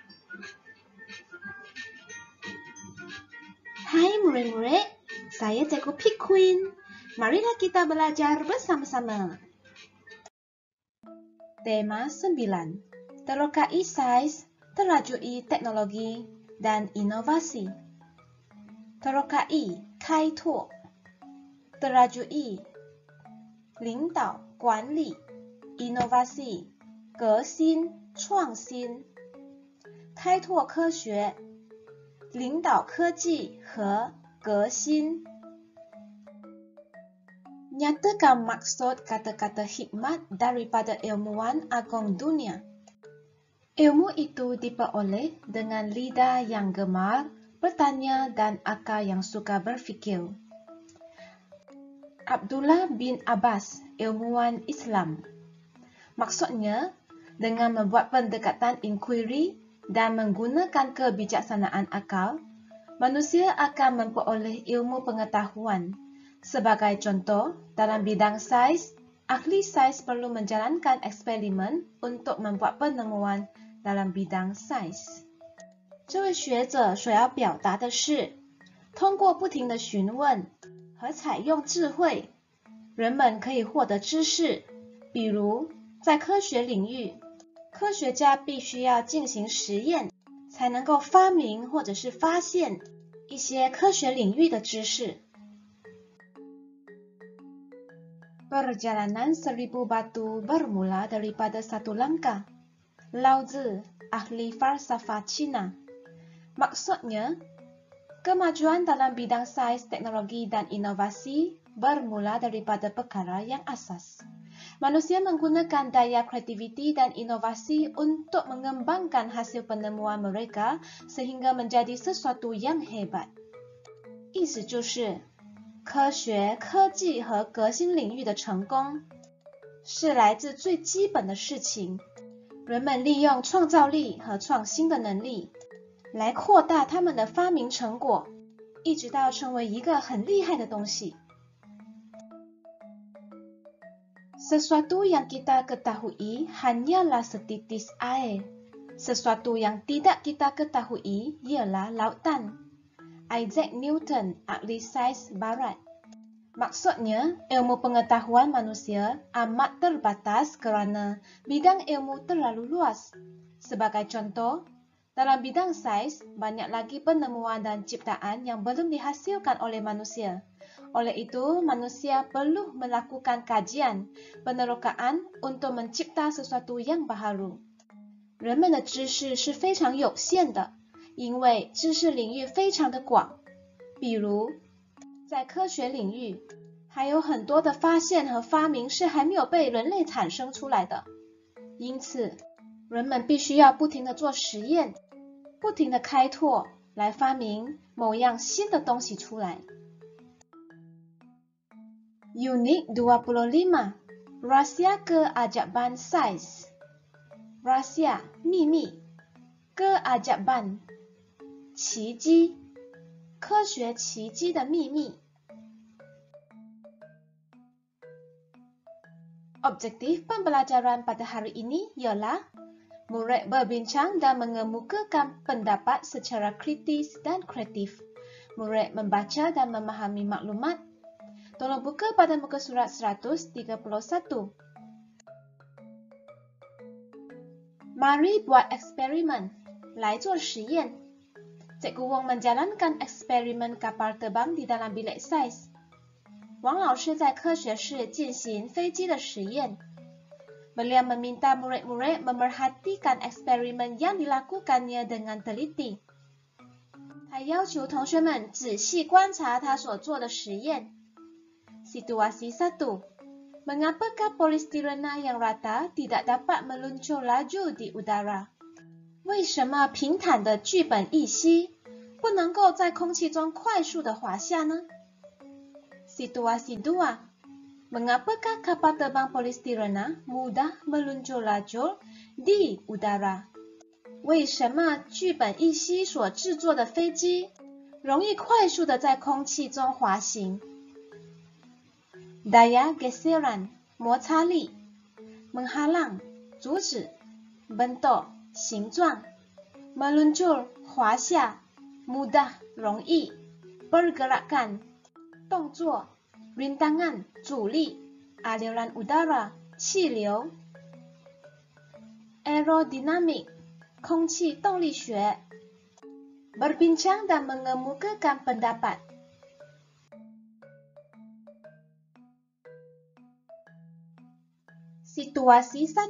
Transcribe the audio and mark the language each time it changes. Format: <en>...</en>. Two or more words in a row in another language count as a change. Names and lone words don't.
<ms>Hai murid-murid, saya Cikgu Pik Queen. Marilah kita belajar bersama-sama. Tema 9. Terokai saiz, terajui teknologi, dan inovasi. Terokai, 开拓 terajui,</ms> <zh>领导管理</zh> <ms>inovasi,</ms> <zh>革新创新 开拓科学 领导科技和革新</zh> <ms>Nyatakan maksud kata-kata hikmat daripada ilmuwan agung dunia. Ilmu itu diperoleh dengan lidah yang gemar, bertanya dan akal yang suka berfikir. Abdullah bin Abbas, ilmuwan Islam. Maksudnya, dengan membuat pendekatan inquiry dan menggunakan kebijaksanaan akal, manusia akan memperoleh ilmu pengetahuan. Sebagai contoh, dalam bidang saiz, ahli saiz perlu menjalankan eksperimen untuk membuat penemuan dalam bidang saiz.</ms> <zh>这位学者所要表达的是，通过不停的询问和采用智慧，人们可以获得知识。比如，在科学领域，科学家必须要进行实验，才能够发明或者是发现一些科学领域的知识。</zh> <ms>Perjalanan 1000 batu bermula daripada satu langkah. Lao Tzu, ahli falsafah Cina. Maksudnya, kemajuan dalam bidang sains, teknologi, dan inovasi bermula daripada perkara yang asas. Manusia menggunakan daya kreativiti dan inovasi untuk mengembangkan hasil penemuan mereka sehingga menjadi sesuatu yang hebat.</ms> <zh>意思就是，科学、科技和革新领域的成功是来自最基本的事情。人们利用创造力和创新的能力来扩大他们的发明成果，一直到成为一个很厉害的东西。</zh> <ms>Sesuatu yang kita ketahui hanyalah setitis air. Sesuatu yang tidak kita ketahui ialah lautan. Isaac Newton, ahli sains barat. Maksudnya, ilmu pengetahuan manusia amat terbatas kerana bidang ilmu terlalu luas. Sebagai contoh, dalam bidang sains, banyak lagi penemuan dan ciptaan yang belum dihasilkan oleh manusia. Oleh itu, manusia perlu melakukan kajian, penerokaan untuk mencipta sesuatu yang baharu.</ms> <zh>人们的知识是非常有限的，因为知识领域非常的广。比如，在科学领域，还有很多的发现和发明是还没有被人类产生出来的。因此，人们必须要不停地做实验，不停地开拓，来发明某样新的东西出来。</zh> <ms>Unit 25, Rahasia Keajaiban Sains. Rahasia, 秘密 Keajaiban,</ms> <zh>奇迹，科学奇迹的秘密。</zh> <ms>Objektif pembelajaran pada hari ini ialah murid berbincang dan mengemukakan pendapat secara kritis dan kreatif. Murid membaca dan memahami maklumat. Tolong buka pada muka surat 131. Mari buat eksperimen.</ms> <zh>来做实验。</zh> <ms>Cikgu Wong menjalankan eksperimen kapal terbang di dalam bilik sains.</ms> <zh>王老师在科学室进行飞机的实验。</zh> <ms>Beliau meminta murid-murid memerhatikan eksperimen yang dilakukannya dengan teliti.</ms> <zh>他要求同学们仔细观察他所做的实验。Situasi 1.</zh> <ms>Mengapakah polistirena yang rata tidak dapat meluncur laju di udara?</ms> <zh>为什么平坦的聚苯乙烯不能够在空气中快速的滑下呢？</zh> <ms>Situasi 2. Mengapakah kapal terbang polistirena mudah meluncur laju di udara?</ms> <zh>为什么聚苯乙烯所制作的飞机容易快速的在空气中滑行？</zh> <ms>Daya geseran,</ms> <zh>摩擦力 Menghalang, 阻止 Bentuk, 形状 meluncur, 滑下, mudah, 容易, pergerakan, 动作, rintangan, 阻力,</zh> <ms>aliran udara,</ms> <zh>气流, aerodinamik, 空气动力学,</zh> <ms>berbincang dan mengemukakan pendapat. Situasi 1.</ms>